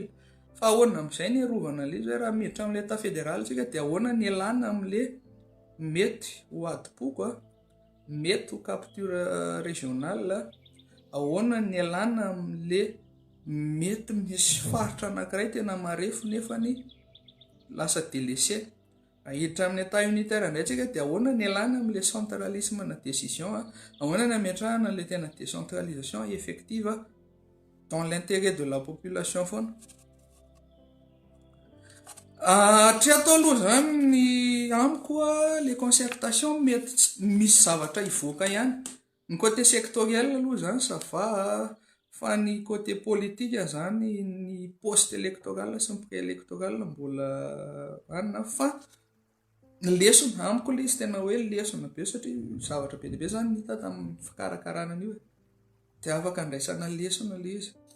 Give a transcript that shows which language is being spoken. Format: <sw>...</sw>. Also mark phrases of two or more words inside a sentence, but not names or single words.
<mg>Fa ahoana amin'izay ny arovana le izy hoe raha miditra amin'le</mg> <fr>état fédéral</fr> <mg>tsika dia ahoana ny elana amin'le mety ho adipoko, mety ho</mg> <fr>capture régionale,</fr> <mg>ahoana ny elana amin'le mety misy faritra anankiray tena marefo nefa ny lasa délaissé. Hiditra amin'ny</mg> <fr>état unitaire</fr> <mg>indray tsika dia ahoana ny elana amin'le centralisme na décision, ahoana ny ametrahana le tena</mg> <fr>décentralisation effective dans l'intérêt de la population</fr> <mg>foana. Hatria atao aloha zany ny amiko le concertation mety misy zavatra hivoaka ihany. Ny côté sectoriel aloha zany</mg> <fr>ça va,</fr> <mg>fa ny côté politika zany ny</mg> <fr>poste électoral</fr> <mg>sy ny pré-électoral mbola anona fa ny lesona amiko le izy tena hoe lesona be satria zavatra be dia be zany hita tamin'ny fikarakarana an'io dia afaka andraisana lesona le izy.</mg>